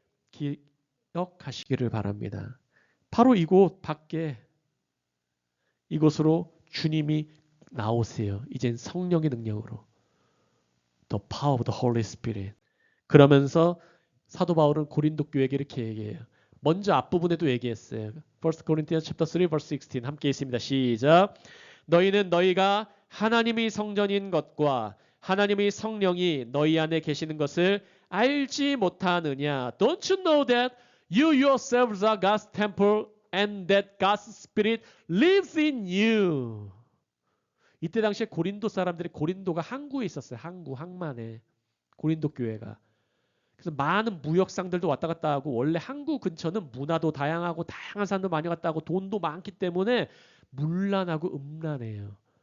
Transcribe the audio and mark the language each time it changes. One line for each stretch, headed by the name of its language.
Korean: 기억하시기를 바랍니다. 바로 이곳 밖에 이곳으로 주님이 나오세요. 이젠 성령의 능력으로.
English: The power of the Holy Spirit.
Korean: 그러면서 사도 바울은 고린도 교회에게 이렇게 얘기해요. 먼저 앞부분에도 얘기했어요.
English: 1 Corinthians chapter 3 verse 16
Korean: 함께 있습니다. 시작. 너희는 너희가 하나님의 성전인 것과 하나님의 성령이 너희 안에 계시는 것을 알지 못하느냐.
English: Don't you know that you yourselves are God's temple and that God's Spirit lives in you.
Korean: 이때 당시에 고린도 사람들이 고린도가 항구에 있었어요. 항만에. 고린도 교회가. 그래서 많은 무역상들도 왔다 갔다 하고 원래 항구 근처는 문화도 다양하고 다양한 사람도 많이 갔다 하고 돈도 많기 때문에 문란하고 음란해요.